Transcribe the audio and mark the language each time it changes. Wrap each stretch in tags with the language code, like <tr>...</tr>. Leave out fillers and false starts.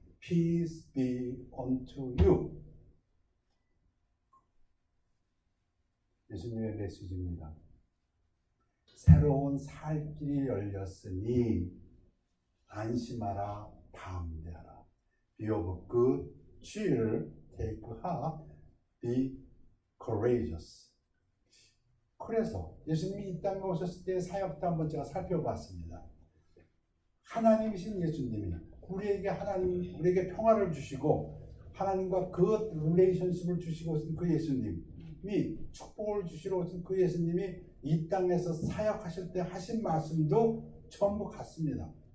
<en>Peace be unto you.</en> <ko>예수님의 메시지입니다. 새로운 살 길이 열렸으니 안심하라, 담대하라.</ko> <en>Be of good cheer, take heart, be courageous.</en> <ko>그래서 예수님이 이 땅에 오셨을 때 사역도 한번 제가 살펴봤습니다. 하나님이신 예수님이 우리에게 평화를 주시고 하나님과 그 릴레이션십을 주시고 오신 그 예수님이 축복을 주시러 오신 그 예수님이 이 땅에서 사역하실 때 하신 말씀도 전부 같습니다.</ko>